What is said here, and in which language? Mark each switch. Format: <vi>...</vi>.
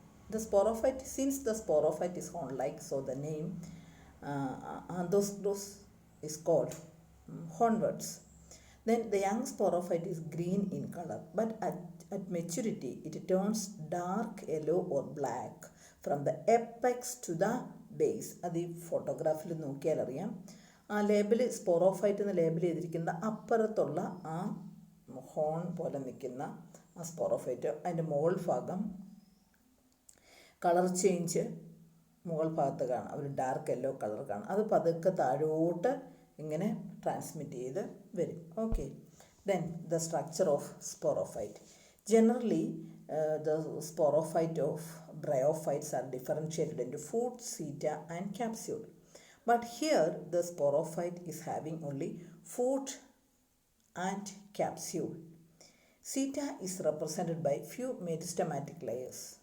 <en>The sporophyte, since the sporophyte is horn-like, so the name Anthocerise is called hornwarts. Then the young sporophyte is green in color, but at maturity it turns dark yellow or black from the apex to the base.</en> <ml>അത് ഈ ഫോട്ടോഗ്രാഫിൽ നോക്കിയാൽ അറിയാം. ആ label sporophyte എന്ന് label ചെയ്തിരിക്കുന്ന അപ്പുറത്തുള്ള ആ horn പോലെ നിൽക്കുന്ന ആ സ്പോറോഫൈറ്റ്, അതിൻ്റെ മുകൾ ഭാഗം കളർ ചേഞ്ച് മുകൾ ഭാഗത്ത് കാണാം, ഒരു ഡാർക്ക് യെല്ലോ കളർ കാണാം. അത് പതുക്കെ താഴോട്ട് ഇങ്ങനെ ട്രാൻസ്മിറ്റ് ചെയ്ത് വരും. Okay.</ml> <en>Then the structure of sporophyte. Generally, the sporophyte of bryophytes are differentiated into foot, seta, and capsule. But here the sporophyte is having only foot and capsule. Seta is represented by few meristematic layers.</en>